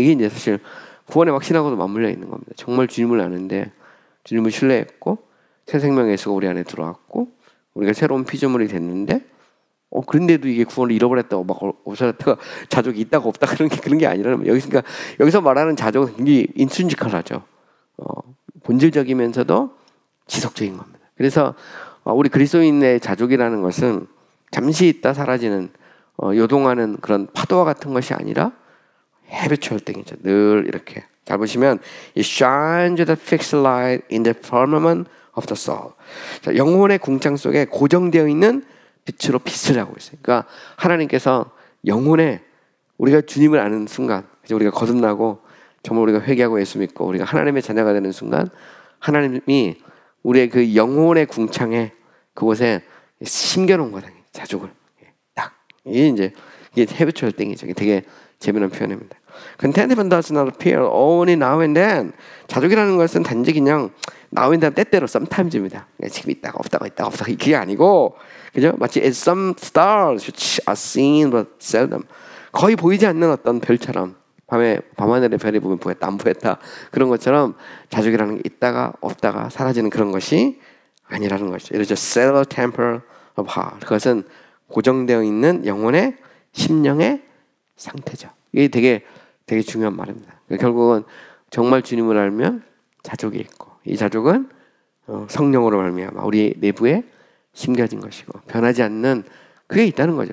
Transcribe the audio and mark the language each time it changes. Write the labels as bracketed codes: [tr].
[ko] 이게 이제 사실 구원의 확신하고도 맞물려 있는 겁니다. 정말 주님을 아는데 주님을 신뢰했고 새 생명의 예수가 우리 안에 들어왔고 우리가 새로운 피조물이 됐는데 그런데도 이게 구원을 잃어버렸다고 막 없어졌다가 자족이 있다가 없다 그런 게 아니라, 여기서 말하는 자족은 굉장히 인트린지컬하죠. 본질적이면서도 지속적인 겁니다. 그래서 우리 그리스도인의 자족이라는 것은 잠시 있다 사라지는 요동하는 그런 파도와 같은 것이 아니라 해비추얼 띵이죠. 늘 이렇게 잘 보시면 [en] It shines with a fixed light in the firmament of the soul. [ko] 자, 영혼의 궁창 속에 고정되어 있는 빛으로 빛을 하고 있어요. 그러니까 하나님께서 영혼에 우리가 주님을 아는 순간, 우리가 거듭나고 정말 우리가 회개하고 예수 믿고 우리가 하나님의 자녀가 되는 순간 하나님이 우리의 그 영혼의 궁창에 그곳에 심겨놓은 거다. 자족을 딱 이게 habitual 땡이죠. 되게 재미난 표현입니다. [en] Contentment does not appear only now and then. [ko] 자족이라는 것은 단지 그냥 [en] now and then [ko] 때때로 sometimes입니다. 지금 있다가 없다가 그게 아니고 그죠? 마치 [en] as some stars which are seen but seldom. [ko] 거의 보이지 않는 어떤 별처럼 밤하늘의 별이 보면 보였다 안 보였다 그런 것처럼 자족이라는 게 있다가 없다가 사라지는 그런 것이 아니라는 것이죠. [en] It is a settled temper of heart. [ko] 그것은 고정되어 있는 영혼의 심령의 상태죠. 이게 되게 중요한 말입니다. 그러니까 결국은 정말 주님을 알면 자족이 있고 이 자족은 성령으로 말미암아 우리 내부에 심겨진 것이고 변하지 않는 그게 있다는 거죠.